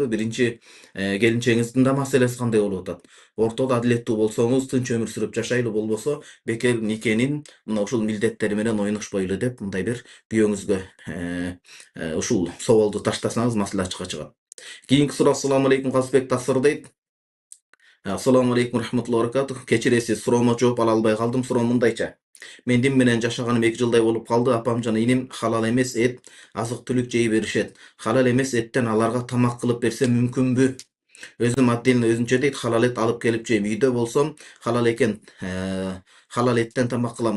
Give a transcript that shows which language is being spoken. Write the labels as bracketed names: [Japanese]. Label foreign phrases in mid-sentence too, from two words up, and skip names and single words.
[Kyrgyz] Биринчи келинчегиңиздин да маселеси кандай болуп атат? Ортодо адилеттүү болсоңуз, тынч өмүр сүрүп жашайлы, болбосо бекер никенин мына ушул милдеттери менен ойношпойлу деп, мындай бир күйөөңүзгө ушул соолду таштасаңыз, маселе ачыкка чыгат. Кийинки суроо. [Arabic] السلام عليكم, [Kyrgyz] Калысбек таксыр дейт. [Arabic] السلام عليكم ورحمة الله وبركاته. [Kyrgyz] Кечиресиз, суроомо жооп ала албай калдым. Суроом мындайча. Мен дин менен жашаганым 2 жылдай болуп калды. Апам жана иним халал эмес эт, азык түлүк жей беришет. Халал эмес эттен аларга тамак кылып берсем мүмкүнбү? Өзүм отдельно өзүнчө дейт, халал эт алып келип жейм. Үйдө болсом халал халал эттен тамак кыламын.